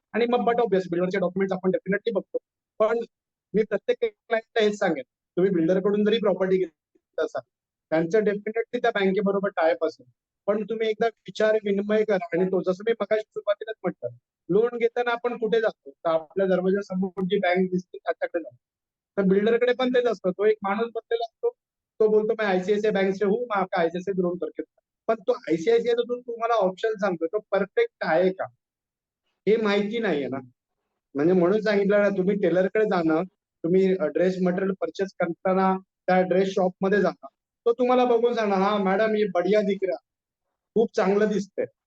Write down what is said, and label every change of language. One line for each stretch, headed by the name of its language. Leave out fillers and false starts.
Marathi: आणि मग but obvious बिल्डरचे documents आपण डेफिनेटली बघतो. पण मी प्रत्येक क्लायंटला हेच सांगेन, तुम्ही बिल्डरकडून जरी प्रॉपर्टी घेतली असाल, त्यांचं डेफिनेटली त्या बँकेबरोबर टायप असेल. पण तुम्ही एकदा विचार विनिमय करा आणि तो, जसं मी मगाशी सुरुवातीलाच म्हटलं, लोन घेताना आपण कुठे जातो? तर आपल्या दरवाजासमोर जी बँक दिसते त्याच्याकडे जातो. तर बिल्डरकडे पण तेच असतं. तो एक माणूस बसलेला असतो. तो बोलतो
Hindi: मैं आयसीआयसीआय बैंक से हूँ, मैं आपका आयसीआयसीआय लोन करके दूंगा.
Marathi: पण तो आयसीआयसीआय जो तुम्हाला ऑप्शन सांगतो तो परफेक्ट आहे का, हे माहिती नाहीये ना. म्हणजे म्हणून सांगितलं ना, तुम्ही टेलरकडे जाणं, तुम्ही ड्रेस मटेरियल परचेस करताना त्या ड्रेस शॉप मध्ये जाणं, तो तुम्हाला बघून सांगणार, हा मॅडम
Hindi: ये बढिया दिख रहा,
Marathi: खूप चांगलं दिसतंय.